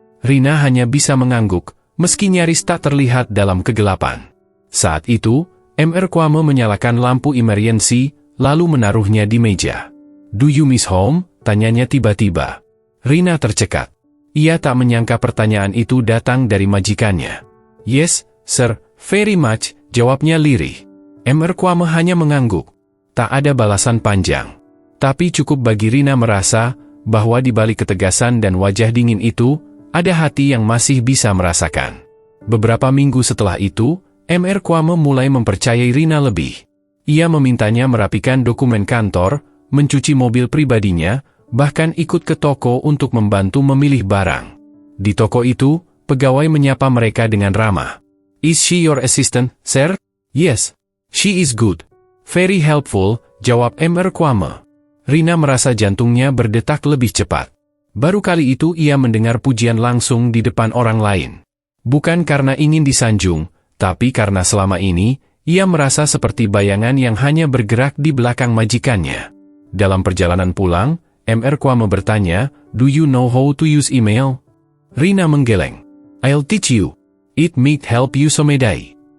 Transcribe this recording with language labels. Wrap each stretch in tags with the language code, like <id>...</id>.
<id>Rina hanya bisa mengangguk, meski nyaris tak terlihat dalam kegelapan. Saat itu, Mr. Kwame menyalakan lampu emergency, lalu menaruhnya di meja.</id> <en>"Do you miss home?"</en> <id>tanyanya tiba-tiba. Rina tercekat. Ia tak menyangka pertanyaan itu datang dari majikannya.</id> <en>"Yes, sir, very much,"</en> <id>jawabnya lirih. Mr. Kwame hanya mengangguk. Tak ada balasan panjang. Tapi cukup bagi Rina merasa bahwa di balik ketegasan dan wajah dingin itu, ada hati yang masih bisa merasakan. Beberapa minggu setelah itu, Mr. Kwame mulai mempercayai Rina lebih. Ia memintanya merapikan dokumen kantor, mencuci mobil pribadinya, bahkan ikut ke toko untuk membantu memilih barang. Di toko itu, pegawai menyapa mereka dengan ramah.</id> <en>"Is she your assistant, sir?" "Yes, she is good. Very helpful," jawab Mr. Kwame.</en> <id>Rina merasa jantungnya berdetak lebih cepat. Baru kali itu ia mendengar pujian langsung di depan orang lain. Bukan karena ingin disanjung, tapi karena selama ini, ia merasa seperti bayangan yang hanya bergerak di belakang majikannya. Dalam perjalanan pulang, Mr.</id> <en>Kwame bertanya, "Do you know how to use email?"</en> <id>Rina menggeleng.</id> <en>"I'll teach you. It might help you someday."</en>